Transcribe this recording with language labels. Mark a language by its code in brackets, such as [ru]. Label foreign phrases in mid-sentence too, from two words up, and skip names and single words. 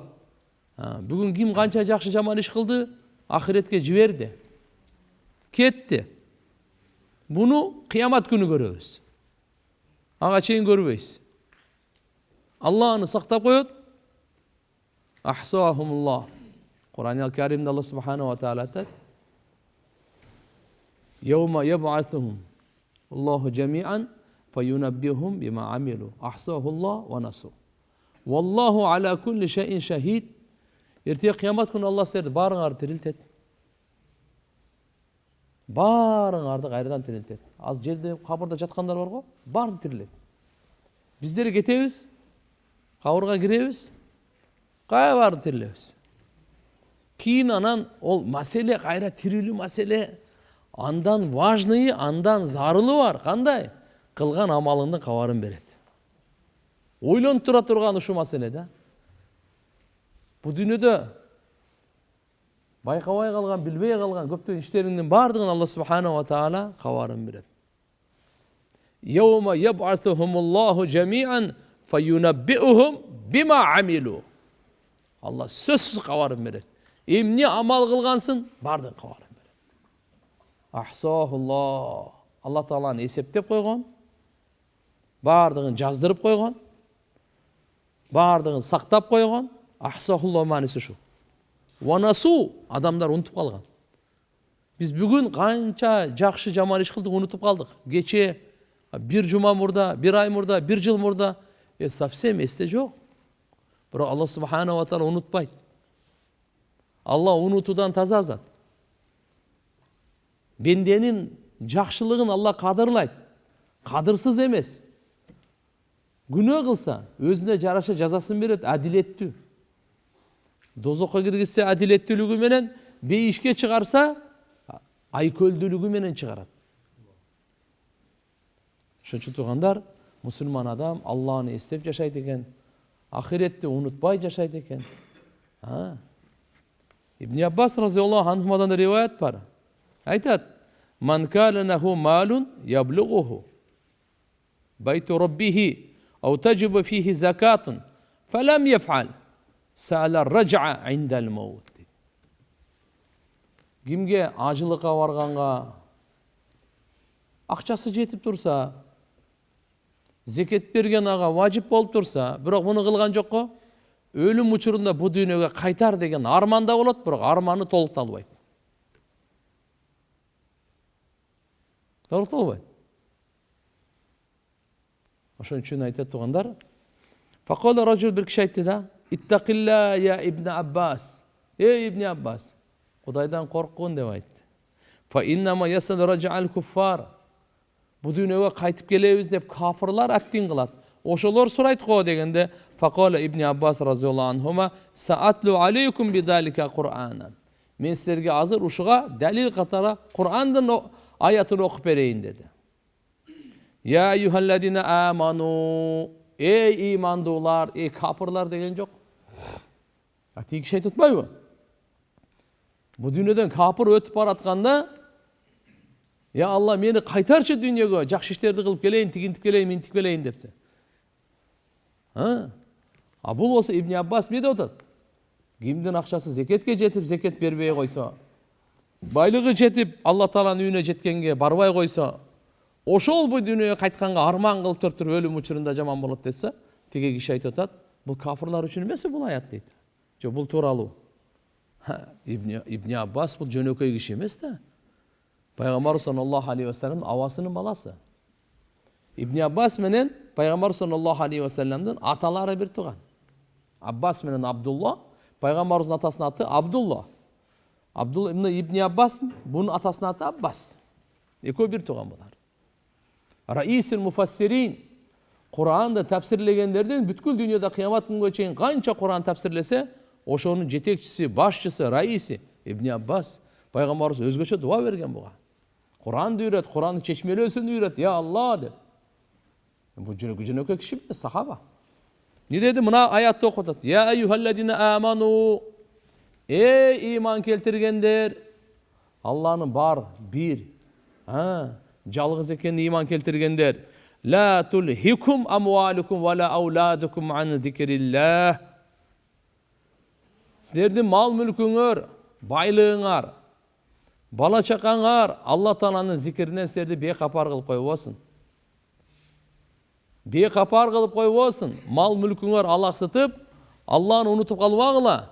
[ky] Бүгүн ким канча жакшы жаман иш кылды, ахиретке жиберди, кетти. Буну кыямат күнү көрөбүз. Ага чейин көрбөйбүз. Алла аны сактап коет. Ахсахумуллах. Кур'ан-ы Каримде Алла [ar] سبحانه وتعالى [ky] айтат: [ar] "يوم يبعثهم الله جميعا فينبئهم بما عملوا. أحصاه الله ونسوه. والله على كل شيء شهيد." [ky] Эртең кыямат күнү Алла силерди баарыңарды тирилтет. Баарыңарды кайрадан тирилтет. Аз жерде кабырда жаткандар бар го, баары тирилет. Биздер кетебиз, кабырга киребиз, баары тирилебиз. Кийин анан ол маселе кайра тирилүү маселе, андан важный, андан зарылы бар. Кандай? Кылган амалыңдын кабарын берет. Ойлонуп тура турган ушу маселе да. Бу дүйнөдө байкабай калган, билбей калган көптөгөн иштериңдин бардыгын Алла [ar] سبحانه وتعالى [ky] кабарын берет. [ar] يوم يبعثهم الله جميعا فينبئهم بما عملوا. [ky] Allah сөзсүз кабарын берет. Эмне амал кылгансың, бардыгын кабарын берет. Ахсахуллах. Алла тааланы эсептеп койгон. Бардыгын жаздырып койгон. Бардыгын сактап койгон. Ахсахуллах мааниси ушу. Ванасу адамдар унутуп калган. Биз бүгүн канча жакшы жаман иш кылдык, унутуп калдык. Кече bir жума мурда, bir ай мурда, bir жыл мурда совсем эсте жок. Бирок Алла [ar] سبحانه وتعالى [ky] унутпайт. Алла унутуудан таза зат. Бенденин жакшылыгын Алла кадырлайт. Кадырсыз эмес. Күнөө кылса, өзүнө жараша жазасын берет, адилеттүү. Дозокко киргизсе адилеттүүлүгү менен, бейишке чыгарса айкөлдүүлүгү менен чыгарат. Ошон туугандар, мусулман адам Алланы эстеп жашайт экен, ахиретти унутпай жашайт экен. Ибн Аббас разияллаху анхумадан риваят бар. Айтат: [ar] "من كان له مال يبلغه بيت ربه أو تجب فيه زكاة فلم يفعل سأل الرجعة عند الموت." [ky] Кимге ажылыкка барганга акчасы жетип турса, зекет берген ага важип болуп турса, бирок муну кылган жокко, өлүм учурунда бу дүйнөгө кайтар деген арманда болот, бирок арманы толукта албайт. Толукта албайт. Ошон үчүн айтат туугандар, [ar] فقال رجل, [ky] бир киши айтты да: [ar] "اتق الله يا ابن عباس." [ky] Ибн Аббас, Кудайдан корккун деп айтты. [ar] فإنما يسأل الرجعة الكفار. [ky] Бу дүйнөгө кайтып келебиз деп кафырлар актин кылат. Ошолор сурайт го дегенде, [ar] فقال ابن عباس رضي الله عنهما سأتلو عليكم بذلك قرآنا." [ky] Мен силерге азыр ушуга далил катары Кур'андын аятын окуп берейин деди. [ar] يا أيها الذين آمنوا. [ky] Эй имандуулар, эй кафырлар деген жок. Тиги киши айтпайбы? Бу дүйнөдөн кафыр өтүп баратканда, "Я Алла, мени кайтарчы дүйнөгө, жакшы иштерди кылып келейин, тигинтип келейин, минтип келейин" депсе. Бул болсо Ибн Аббас эмне деп атат? Кимдин акчасы зекетке жетип, зекет бербей койсо, байлыгы жетип, Алла Тааланын үйүнө жеткенге барбай койсо, ошол бу дүйнөгө кайтканга арман кылып туруп өлүм учурунда жаман болот десе, тиги киши айтып атат: "Бул кафырлар үчүн эмеси бул аят" дейт. Жок, бул тууралуу. Ибн Аббас бул жөнөкөй киши эмес да. Пайгамбар [ar] صلى الله عليه وسلم [ky] авасынын баласы. Ибн Аббас менен Пайгамбар [ar] صلى الله عليه وسلم [ky] аталары бир тууган. Аббас менен Абдулла, Пайгамбарыбыздын атасынын аты Абдулла. Абдулла ибн Аббас, бунун атасынын аты Аббас. Экөө бир тууган булар. [ar] رئيس المفسرين, [ky] Куранды тафсирлегендерден бүткүл дүйнөдө кыямат күнгө чейин канча Куран тафсирлесе, ошонун жетекчиси, башчысы, раиси Ибн Аббас. Пайгамбарыбыз өзгөчө дуа берген буга. Куранды үйрөт, Курандын чечмелөөсүн үйрөт, я Алла деп. Бул жөнөкөй киши эмес, сахаба. Не деди? Мына аятты окуп атат. [ar] يا أيها الذين آمنوا. [ky] Эй иман келтиргендер. Алланын бар, бир, жалгыз экенин иман келтиргендер. [ar] لا تلهكم أموالكم ولا أولادكم عن ذكر الله. [ky] Силердин мал мүлкүңөр, байлыгыңар, бала чакаңар Алла Тааланын зикиринен силерди бейкапар кылып койбосун. Бейкапар кылып койбосун. Мал мүлкүңөр алаксытып, Алланы унутуп калбагыла.